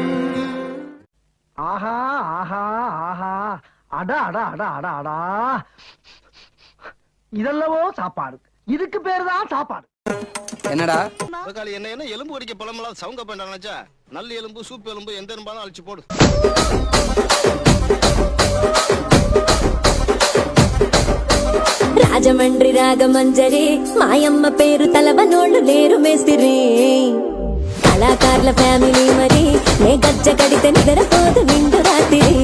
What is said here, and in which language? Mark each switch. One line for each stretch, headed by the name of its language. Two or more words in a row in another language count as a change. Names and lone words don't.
Tamil: ஆஹா ஆஹா ஆஹா, அடா அடா அடா அடா அடா, இதெல்லவோ சாப்பாடு. இதுக்கு பேருதான் சாப்பாடு. என்னடா என்ன எலும்பு ஒடிக்க பழமெல்லாம் சவுங்க பண்ணாச்சா? நல்ல எலும்பு சூப்பு எலும்பு எந்த எலும்பாலும் அழிச்சு போடு.
Telugu: రాజమండ్రి రాగమంజరి మాయమ్మ పేరు తలవనోళ్ళు లేరు మేస్తిరి కళాకారుల ఫ్యామిలీ మరి నే గజ్జ కడితే నిద్రపోదు నిండు రాత్రి